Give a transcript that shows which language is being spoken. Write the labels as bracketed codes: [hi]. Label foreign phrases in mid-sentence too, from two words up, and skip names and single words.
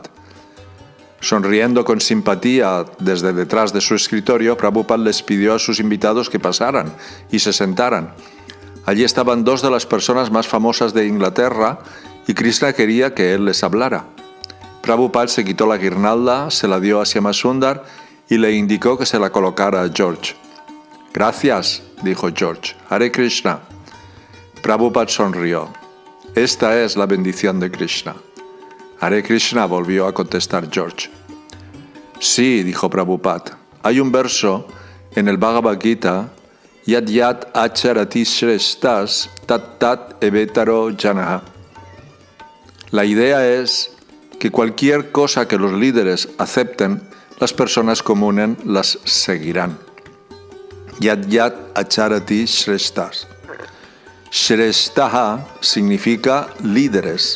[es] Sonriendo con simpatía desde detrás de su escritorio, Prabhupada les pidió a sus invitados que pasaran y se sentaran. Allí estaban dos de las personas más famosas de Inglaterra y Krishna quería que él les hablara. Prabhupada se quitó la guirnalda, se la dio a Shyamasundar y le indicó que se la colocara a George. «Gracias», dijo George. «Hare Krishna». Prabhupada sonrió. «Esta es la bendición de Krishna». «Hare Krishna», volvió a contestar George. «Sí», dijo Prabhupada. «Hay un verso en el Bhagavad Gita, [sa] Yad Yad Acharati Shreshtas Tat Tat Evetaro Janaha». [es] La idea es que cualquier cosa que los líderes acepten, las personas comunes las seguirán. [sa] Yad Yad Acharati Shreshtas. [es] Shrestaha significa líderes.